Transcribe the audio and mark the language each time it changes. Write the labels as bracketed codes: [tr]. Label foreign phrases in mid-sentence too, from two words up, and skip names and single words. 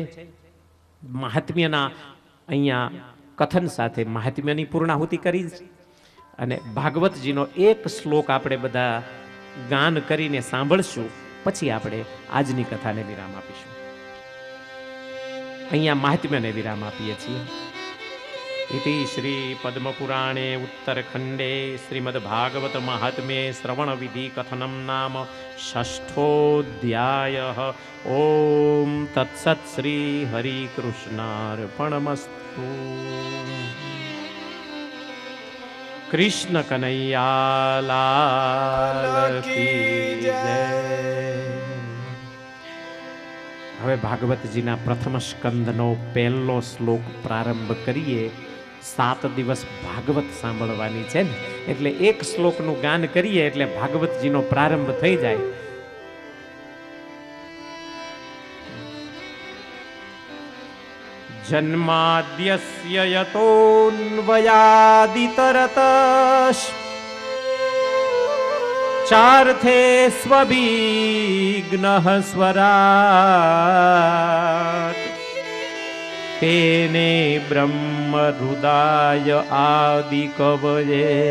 [gu] મહાત્મ્યના અહીંયા કથન સાથે મહાત્મ્યની પૂર્ણાહુતિ કરી અને ભાગવતજીનો એક શ્લોક આપણે બધા ગાન કરીને સાંભળશું, પછી આપણે આજની કથાને વિરામ આપીશું. અહીંયા મહાત્મ્યને વિરામ આપીએ છીએ. [sa] इति श्री पद्मपुराणे उत्तरखंडे श्रीमद्भागवत महात्म्ये श्रवण विधि कथनम नाम षष्ठोऽध्यायः. ओम तत्सत् श्री हरि कृष्णार्पणमस्तु. [hi] कृष्ण कन्हैया लाल की जय. [gu] હવે ભાગવતજીના પ્રથમ સ્કંદનો પહેલો શ્લોક પ્રારંભ કરીએ. 7 દિવસ ભાગવત સાંભળવાની છે ને, એટલે એક શ્લોકનું ગાન કરીએ એટલે ભાગવતજીનો પ્રારંભ થઈ જાય. [sa] જન્માદ્યસ્ય યતોન્વયાદિતરતશ્ ચાર્થે સ્વવિઘ્નઃ સ્વરાટ તેને બ્રહ્મ હૃદય આદિ કવયે